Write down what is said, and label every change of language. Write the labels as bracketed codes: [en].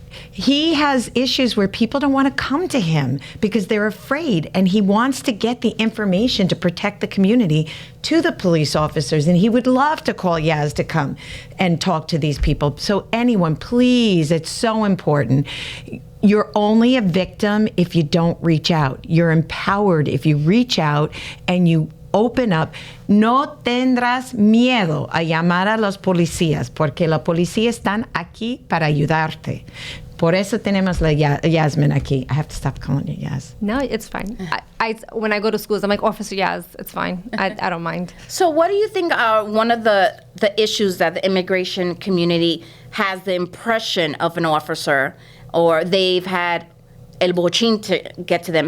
[en] He has issues where people don't want to come to him because they're afraid, and he wants to get the information to protect the community to the police officers, and he would love to call Yaz to come and talk to these people. So anyone, please, it's so important. You're only a victim if you don't reach out. You're empowered if you reach out and you open up. [es] No tendrás miedo a llamar a los policías, porque la policía están aquí para ayudarte. Por eso tenemos la Yasmin aquí. [en] I have to stop calling you Yaz. No, it's fine. I when I go to schools, I'm like, Officer Yaz, it's fine. I don't mind. So what do you think are one of the issues that the immigration community has the impression of an officer, or they've had [es] el bochin [en] to get to them?